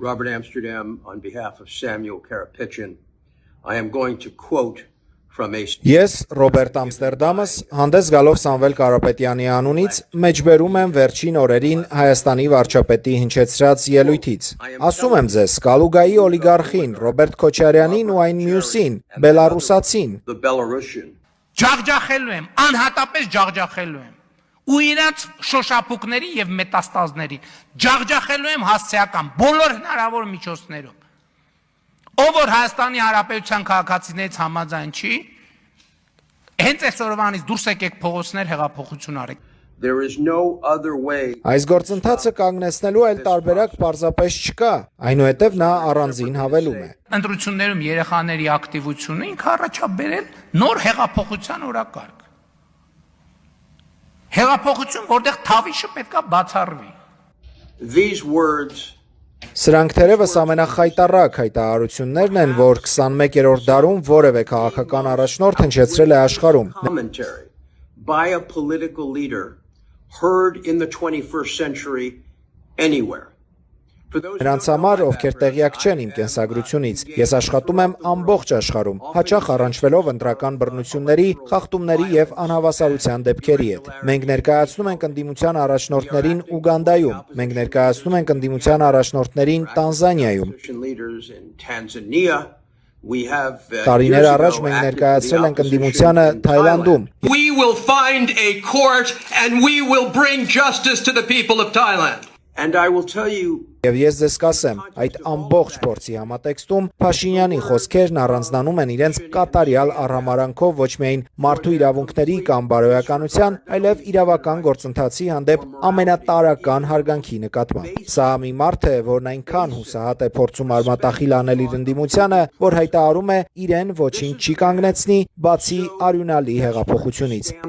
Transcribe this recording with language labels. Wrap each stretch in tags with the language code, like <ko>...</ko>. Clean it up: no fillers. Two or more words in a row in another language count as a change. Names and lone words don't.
<en>Robert Amsterdam, on behalf of Samuel Karapetyan, I am going to quote from a...</en> <hy>Ես Ռոբերտ Ամստերդամս հանդես գալով Սամվել Կարապետյանի անունից մեջբերում եմ վերջին օրերին Հայաստանի վարչապետի հնչեցրած ելույթից։ Ասում եմ ձեզ, Կալուգայի օլիգարխին, Ռոբերտ Քոչարյանին ու այն մյուսին, բելարուսացին։ Ջաղջախելու եմ, անհատապես ջաղջախելու եմ։ Ու իրաց շոշափուկների եւ մետաստազներին ջաղջախելու եմ հասցեական բոլոր հնարավոր միջոցներով։ Ով որ Հայաստանի Հանրապետության քաղաքացիներից համաձայն չի, հենց այսօրվանից դուրս եկեք փողոցներ հեղափոխություն արեք։</hy> <en>There is no other way.</en> <hy>Այս գործընթացը կանգնեցնելու այլ տարբերակ պարզապես չկա, այնուհետև նա առանձին հավելում է։ Ընտրություններում երեխաների ակտիվությունը ինքը առաջաբերել նոր հեղափոխության օրակարգ։ Հեղափոխություն, որտեղ թավիշը պետքա բացառվի։</hy> <en>These words</en> <hy>Սրանք թերևս ամենախայտառակ հայտարարություններն են, որ 21-րդ դարում որևէ քաղաքական առաջնորդ հնչեցրել է աշխարհում։</hy> <en>Commentary by a political leader heard in the 21st century anywhere.</en> <hy>Նրանց համար, ովքեր տեղյակ չեն իմ կենսագրությունից, ես աշխատում եմ ամբողջ աշխարհում, հաճախ առնչվելով ընտրական բռնությունների, խախտումների եւ անհավասարության դեպքերի հետ։ Մենք ներկայացնում ենք ընդդիմության առաջնորդներին Ուգանդայում, մենք ներկայացնում ենք ընդդիմության առաջնորդներին Տանզանիայում։ Տարիներ առաջ մենք ներկայացրել ենք ընդդիմությանը Թայլանդում։</hy> <en>We will find a court and we will bring justice to the people of Thailand. And I will tell you</en> <hy>Եվ ես ձեզ կասեմ, այդ ամբողջ փորձի համատեքստում Փաշինյանի խոսքերն առանձնանում են իրենց կատարյալ արհամարանքով ոչ միայն մարդու իրավունքների կամ բարոյականության, այլև իրավական գործընթացի հանդեպ ամենատարրական հարգանքի նկատմամբ։ Սա մի մարդ է, որն այնքան հուսահատ է փորձում արմատախիլ անել իր ընդդիմությանը, որ հայտարարում է իրեն ոչինչ չի կանգնեցնի, բացի արյունալի հեղափոխությունից։</hy>